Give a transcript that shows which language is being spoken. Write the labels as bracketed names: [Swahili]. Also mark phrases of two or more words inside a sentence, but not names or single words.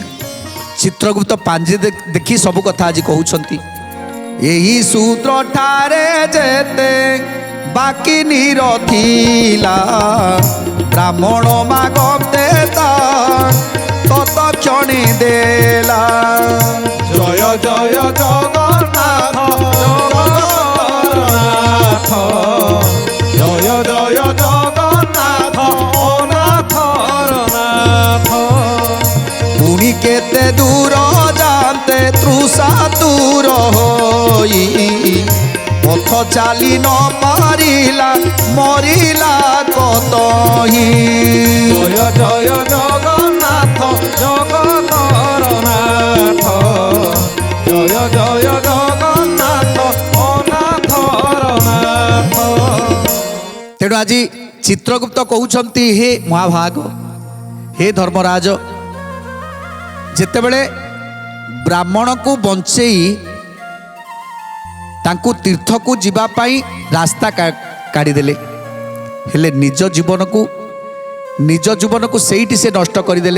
[Odia] ଚିତ୍ରଗୁପ୍ତ ପାଞ୍ଜି ଦେଖି ସବୁ କଥା ଆଜି କହୁଛନ୍ତି। ଏହି ସୂତ୍ର ଠାରେ ଯେତେ ବାକି ନୀର ଥିଲା, ବ୍ରାହ୍ମଣ ମାଗତେ ତତ କ୍ଷଣେ ଦେଲା। ଜୟ ଜୟ ଜଗନ୍ନାଥ ଜଗନ୍ନାଥ ଜୟ ଜୟ ଜଗନ୍ନାଥ ଅନାଥର ନାଥ। ପୁନି କେତେ ଦୂର ଯାତେ ତୃଷା ଦୂର ହଇ, ପଥ ଚାଲି ନ ପାରିଲା ମରିଲା କତହି। ଜୟ ଜୟ ଜଗନ୍ନାଥ ଜଗତର ନାଥ ଜୟ ଜୟ ଜଗନ୍ନାଥ ଅନାଥର ନାଥ। ତେଣୁ ଆଜି ଚିତ୍ରଗୁପ୍ତ কହୁଛନ୍ତି, ହେ ମହାଭାଗ, ହେ ଧର୍ମରାଜ, যেତେବେଳେ ବ୍ରାହ୍ମଣକୁ ବଞ୍ଚେଇ ତାଙ୍କୁ ତୀର୍ଥକୁ ଯିବା ପାଇଁ ରାସ୍ତା କାଢ଼ିଦେଲେ, ହେଲେ ନିଜ ଜୀବନକୁ ସେଇଠି ସେ ନଷ୍ଟ କରିଦେଲେ।